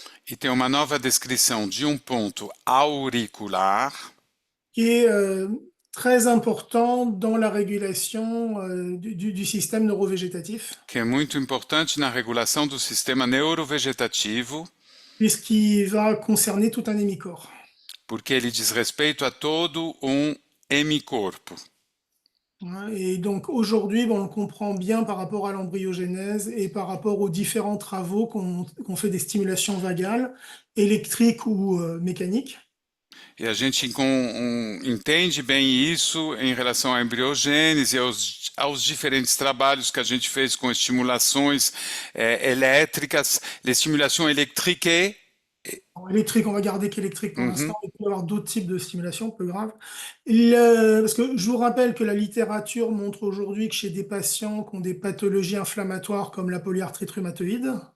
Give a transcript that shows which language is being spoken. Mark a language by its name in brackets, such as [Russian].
[Portuguese] E tem uma nova descrição de um ponto auricular, [French] Qui est très important dans la régulation du système neurovégétatif, [Portuguese] que é muito importante na regulação do sistema neurovegetativo, [French] puisqu'il va concerner tout un hémicorps. [Portuguese] porque ele diz respeito a todo um hemicorpo. [French] Hein, et donc aujourd'hui, bon, on comprend bien par rapport à l'embryogénèse et par rapport aux différents travaux qu'on fait des stimulations vagales, électriques ou mécaniques. [Portuguese] E a gente entende bem isso em relação à embriogênese, aos diferentes trabalhos que a gente fez com estimulações elétricas, [French] les stimulations électriques. En électrique, on va garder qu'électrique pour Mhm. l'instant. Il peut y avoir d'autres types de stimulation, peu grave. Parce que je vous rappelle que la littérature montre aujourd'hui que chez des patients qui ont des pathologies inflammatoires comme la polyarthrite rhumatoïde,